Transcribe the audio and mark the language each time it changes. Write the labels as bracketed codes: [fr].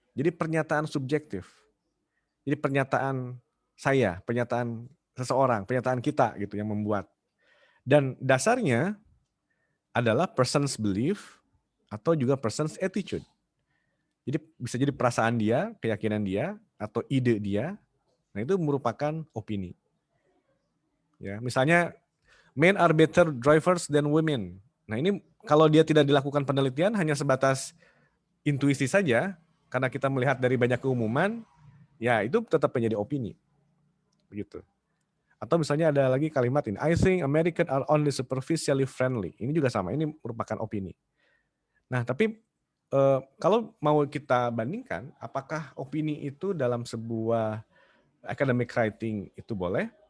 [id] Jadi pernyataan subjektif. Jadi pernyataan saya, pernyataan seseorang, pernyataan kita gitu yang membuat. Dan dasarnya adalah [en] person's belief [id] atau juga [en] person's attitude. [id] Jadi bisa jadi perasaan dia, keyakinan dia, atau ide dia. Nah itu merupakan opini. Ya, misalnya [en] men are better drivers than women. [id] Nah ini kalau dia tidak dilakukan penelitian hanya sebatas intuisi saja, karena kita melihat dari banyak keumuman, ya itu tetap menjadi opini. Begitu. Atau misalnya ada lagi kalimat ini, [en] I think Americans are only superficially friendly. [id] Ini juga sama, ini merupakan opini. Nah tapi kalau mau kita bandingkan, apakah opini itu dalam sebuah academic writing itu boleh?